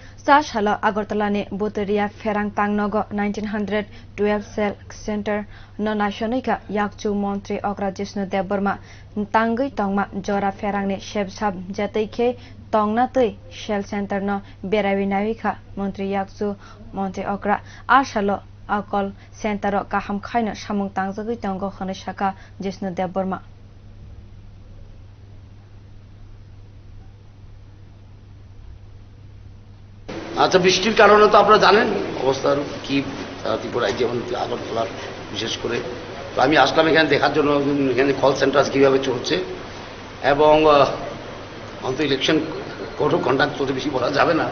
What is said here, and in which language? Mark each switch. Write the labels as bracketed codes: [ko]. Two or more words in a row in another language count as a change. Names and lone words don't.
[trp] सा साल আগরতলাनि बुतरिया फेरां तांनग 1912 सेल सेंटर न नाशनिका याकचु मंत्री अग्रा जिष्णु देवबर्मा तांगै तंगमा जरा फेरांनि शेबसाब जतैखे तंगना तै सेल सेंटर न बेराविनाविखा मंत्री याकचु मंत्री अग्रा आ साल अकल सेंटर काहाम खायनो सामुं तांजगै तंग खने शाखा जिष्णु देवबर्मा [bn] আচ্ছা বৃষ্টির কারণে তো আপনারা জানেন অবস্থার কি ত্রিপুরায় যেমন আগরতলার বিশেষ করে তো আমি আসলাম এখানে দেখার জন্য এখানে [en] call center [bn] কীভাবে চলছে এবং অন্ত [en] election code of conduct [bn] চলতে বেশি বলা যাবে না